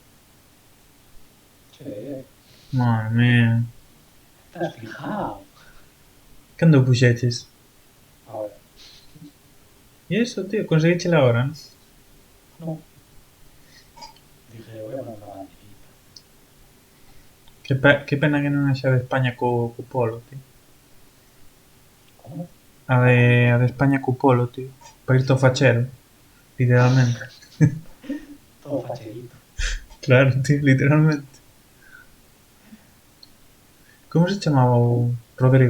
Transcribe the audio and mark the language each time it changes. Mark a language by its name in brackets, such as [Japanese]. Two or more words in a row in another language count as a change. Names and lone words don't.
[Spanish] Sí. Madre mía. ¿Te has fijado? [Galician] Cando puxeches? [Spanish] Ahora. [Galician] E eso, tío, conseguiche la hora, ¿no? [Spanish] No. Dije, voy a poner una banderita. [Galician] Que pena que non haxa de España co polo, tío. [Spanish] ¿Cómo? [Galician] A de España co polo, tío. [Spanish] Para ir todo fachero, literalmente. Todo facherito. [Galician] Claro, tío, literalmente. Como se chamaba o Rodrigo?